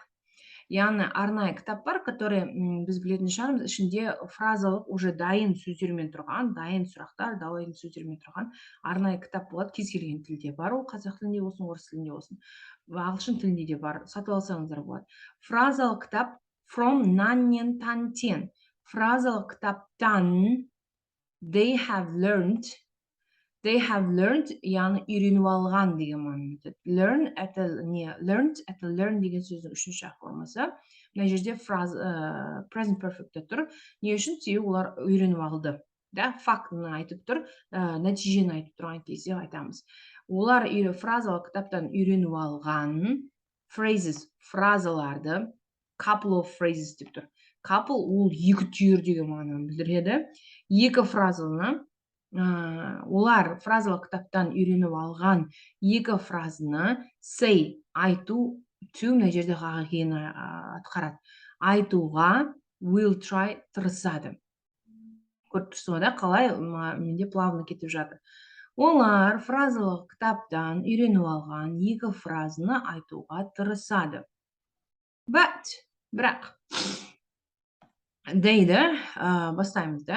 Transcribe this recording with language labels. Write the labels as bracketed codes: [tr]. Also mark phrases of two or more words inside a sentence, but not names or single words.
[kk] Яғни арнайы кітап бар, который біз білетін шығармыз, ішінде фразалық уже дайын сөздермен тұрған, дайын сұрақтар, дайын сөздермен тұрған арнайы кітап болады. Кез келген тілде бар, ол қазақ тілінде болсын, орыс тілінде болсын, ағылшын тілінде де бар, сатып алсаңыздар болады. Фразалық кітап from наннен тантен. Фразалық кітаптан [en] they have learned, [kk] яғни үйреніп алған деген мағына. Learned деген сөздің үшінші формасы. Мына жерде [en] present perfect'те [kk] тұр. Не үшін? Себебі олар үйреніп алды. Да, фактыны айтып тұр, нәтижені айтып тұрған кезде айтамыз. Олар фразалық кітаптан үйреніп алған phrases, фразаларды, [en] couple of phrases [kk] деп тұр. Couple ол екі түйір деген мағынаны білдіреді. Екі фразаны олар фразалық кітаптан үйреніп алған екі фразаны say, айту, to мына жерде қағиданы атқарады. Айтуға [en] will try, [kk] тырысады. Көріп тұрсыз ғой да, қалай менде плавно кетіп жатыр. Олар фразалық кітаптан үйреніп алған екі фразаны айтуға тырысады. Бірақ дейді, бастаймыз да.